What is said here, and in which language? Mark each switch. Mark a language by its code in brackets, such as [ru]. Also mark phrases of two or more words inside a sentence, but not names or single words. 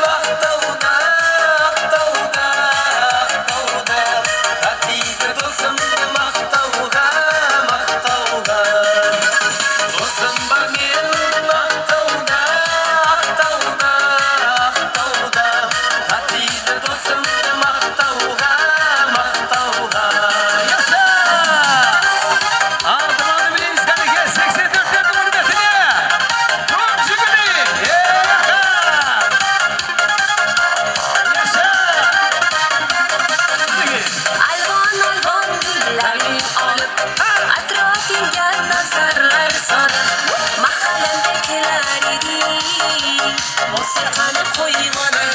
[kk] Ақтауда Ақтауда Ақтауда Татиды досымды мақтауға мақтауға Досым бар менің Ақтауда Ақтауда Ақтауда Татиды досымды мақтауға мақтауға Алтыманы білеміз кәдеге 84-тердің құрметіне Көп жүгірейік [crh] Alvan güllerini alıp Atrafıma nazarlar sarıp Mahallendekiler idi Musikanı koyma